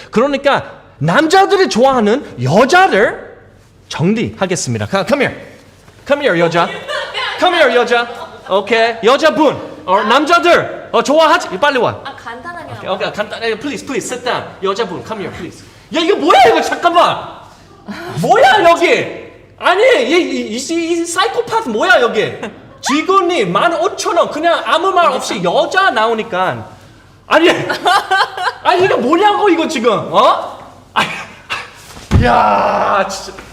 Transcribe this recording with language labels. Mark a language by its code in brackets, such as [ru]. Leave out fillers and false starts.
[ko] 그러니까 남자들이 좋아하는 여자를 정리하겠습니다. [en] Come here, 여자. Come here, 여자. [ko] 오케이, 여자분. 남자들 좋아하지? 빨리 와. 간단하게. [en] 오케이, 간단하게, please, sit down. 여자분, come here, please. [ko] 야, 이거 뭐야, 이거, 잠깐만. 뭐야, 여기? 아니, 이 사이코파스 뭐야, 여기? 직원이 15,000원, 그냥 아무 말 없이 여자 나오니까. 아니, 이거 뭐냐고, 이거 지금, 야, 진짜.